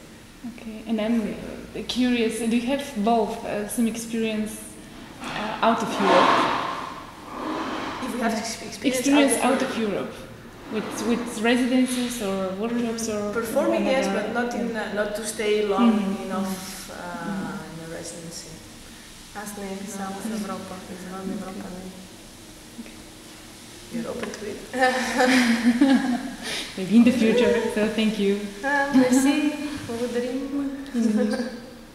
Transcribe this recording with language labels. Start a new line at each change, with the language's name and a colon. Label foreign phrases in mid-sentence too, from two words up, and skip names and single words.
English: Okay, and I'm curious, do you have both some experience out of Europe? If we have experience out of Europe, with residences or workshops or performing, yes, but not to stay long enough in a residency.
Bulgarian: Аз не само в Европа, извън Европа не.
English: You're open to it? Maybe in the future, so thank you.
French: Merci,
Bulgarian: благодарим.